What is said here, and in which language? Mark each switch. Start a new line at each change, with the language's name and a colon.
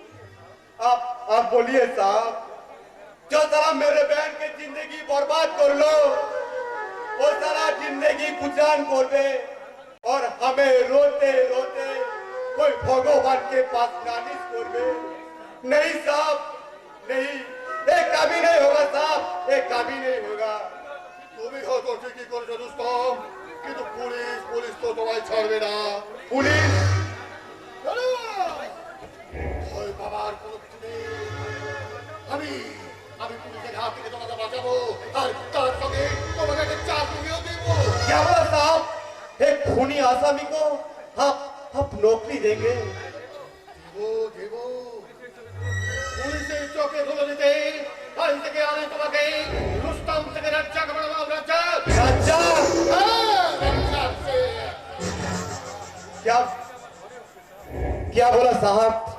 Hindi: आप बोलिए साहब, जो साला मेरे बहन की जिंदगी बर्बाद कर लो वो सारा जिंदगी गुजान करबे और हमें रोते रोते कोई भगवान के पास नालिश करबे। नहीं साहब, नहीं, ये कभी नहीं होगा साहब, ये कभी नहीं होगा।
Bangla: তুমি হয়তো ঠিকই করেছো রুস্তম, কিন্তু পুলিশ পুলিশ তো তোমায় ছাড়বে না।
Hindi: पुलिस
Bangla: ভয় পাবার কোনো কিছু নেই। আমি আমি পুলিশের হাত থেকে তোমাকে বাঁচাবো, আর তার সঙ্গে তোমাকে একটা চাকরিও দেবো।
Hindi: क्या बोला साहब, एक खूनी आसामी को आप नौकरी देंगे?
Bangla: দেবো দেবো, পুলিশের চোখে ধুলো দিতে আজ থেকে আমি তোমাকে রুস্তম থেকে রাজ্জাক বানাবো। রাজ্জাক,
Hindi: राजा
Bangla: হ্যাঁ, রাজ্জাক সে।
Hindi: क्या क्या बोला साहब?